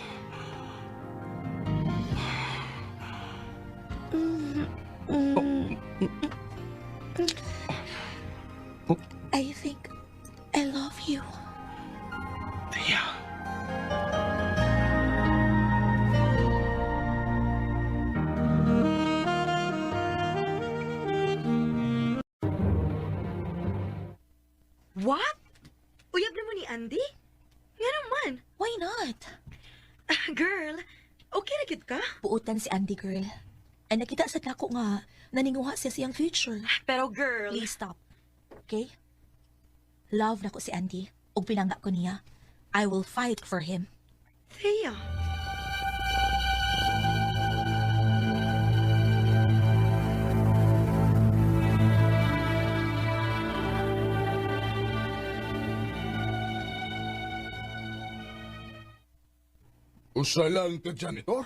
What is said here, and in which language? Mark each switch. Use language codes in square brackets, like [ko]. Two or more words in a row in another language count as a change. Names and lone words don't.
[en] I think I love you. Tia. What? [hil] Uyab naman ni Andy? Nga naman. Why not? [en] Girl, [hil] okay na gid ka? Buutan si Andy, girl. Ay nakita sa dako nga, naninguha siya siyang future. Pero girl... [en] Please stop. Okay? Love [hil] na ko si [en] Andy. [ceb] Ug pinangga ko niya. [en] I will fight for him. Thea. [ceb] Usa lang ka, janitor?